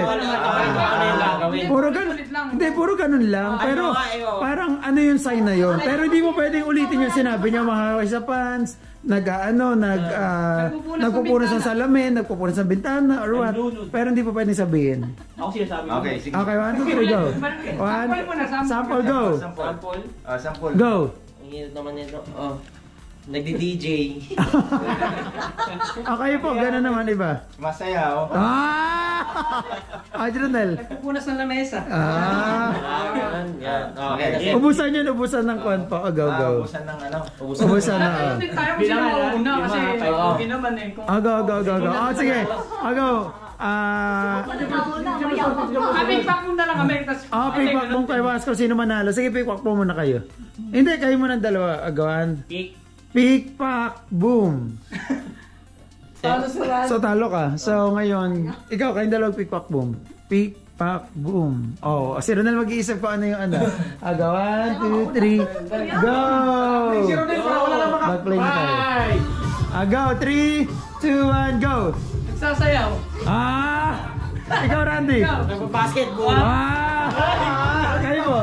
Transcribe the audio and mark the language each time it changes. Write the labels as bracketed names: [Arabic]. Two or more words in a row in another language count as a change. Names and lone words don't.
[Filipino] Ano yung gagawin? Puro ganun. Hindi, puro ganun lang. Pero, parang ano yung sign na yun. Pero hindi mo pwedeng ulitin yung sinabi niya, mga sa pants, nagpupunas ng salamin, nagpupunas ng bintana, [English] or what. [Filipino] Pero hindi po pwedeng sabihin. Ako sinasabi ko. Okay, sige. [English] Okay, 1, 2, 3, go. Sample, go. Sample. Sample. Go. [Filipino] Ang hirap naman nito. Oh. Nagdi-DJ. Kayo po, gano'n naman iba. Masaya, oh. Adrenal. Nagpupunas ng lamesa. Yan. Okay. Ubusan yun, ubusan ng kwan po. Go. Ubusan ng ano? Ubusan na. Hindi tayo kung sino mauna kasi okay naman eh. Go. Sige. Go. Pick-pack mo na lang kami. Pick-pack mo kayo. Kung sino manalo. Sige, pick-pack mo muna kayo. Hindi, kayo muna dalawa. Agawan. Pick-pack, boom. So talo ka. So ngayon, ikaw kayong dalawang pick-pack, boom. Pick-pack, boom. Si Ronel mag-iisip ko ano yung ano. 1, 2, 3, go! Mag-play na tayo. Go, 3, 2, 1, go! Nagsasayaw. Ikaw, Randy. Basketball. Kayo po.